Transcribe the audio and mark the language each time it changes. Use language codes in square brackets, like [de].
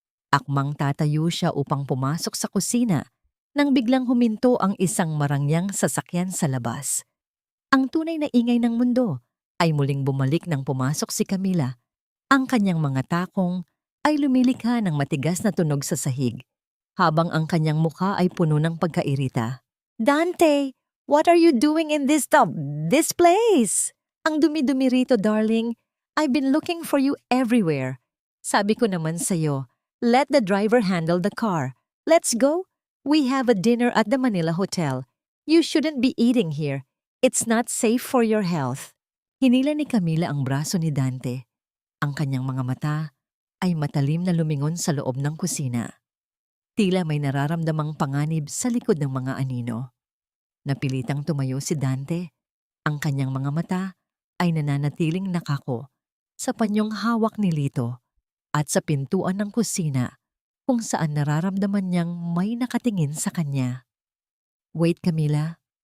[tl] Akmang tatayo siya upang pumasok sa kusina nang biglang huminto ang isang marangyang sasakyan sa labas. Ang tunay na ingay ng mundo ay muling bumalik nang pumasok si Camila. Ang kanyang mga takong ay lumilikha ng matigas na tunog sa sahig, habang ang kanyang mukha ay puno ng pagkairita. [en] "Dante, what are you doing in this place? [tl] Ang dumi-dumi rito, [en] darling. I've been looking for you everywhere. [tl] Sabi ko naman sa'yo, [en] let the driver handle the car. Let's go. We have a dinner at the Manila Hotel. You shouldn't be eating here. It's not safe for your health." [tl] Hinila ni Camila ang braso ni Dante. Ang kanyang mga mata ay matalim na lumingon sa loob ng kusina. Tila may nararamdamang panganib sa likod ng mga anino. Napilitang tumayo si Dante. Ang kanyang mga mata ay nananatiling nakako sa panyong hawak ni Lito at sa pintuan ng kusina kung saan nararamdaman niyang may nakatingin sa kanya. [en] "Wait, [tl] Camila.